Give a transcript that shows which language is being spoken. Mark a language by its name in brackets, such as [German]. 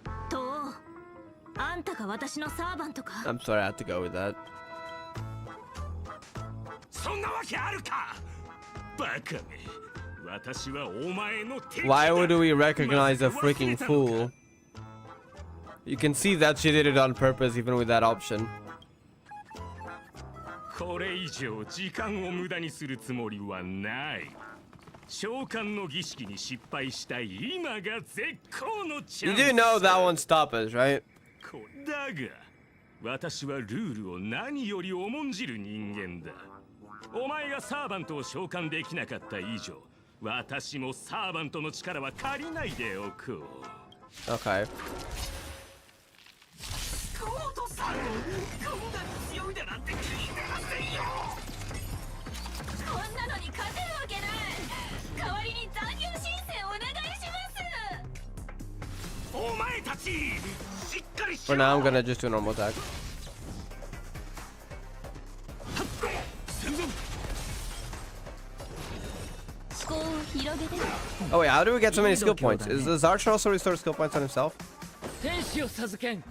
[Japanese] とあんたが私のサーバントか。 [English] I'm sorry, I have to go with that. [Japanese] そんなわけあるか。バカめ。私はお前の敵だ。 [English] Why would we recognize a freaking fool? You can see that she did it on purpose even with that option. [Japanese] これ以上時間を無駄にするつもりはない。召喚の儀式に失敗した今が絶好のチャ [English] You [Japanese] ンス。 [English] do know that won't stop us, right? [Japanese] だが、私はルールを何より重んじる人間だ。お前がサーバントを召喚できなかった以上、私もサーバントの力は借りないでおこう。 [English] Okay. [Japanese] コートさん、こんなに強いだなんて聞いてませんよ。こんなのに勝てるわけない。代わりに残業申請お願いします。お前たち、しっかりし [English] For [Japanese] ろ。 [English] now, I'm gonna just do a normal attack. Oh wait, how do we get so many skill points? Does Archer also restore skill points on himself? [Japanese] 天使を授けん。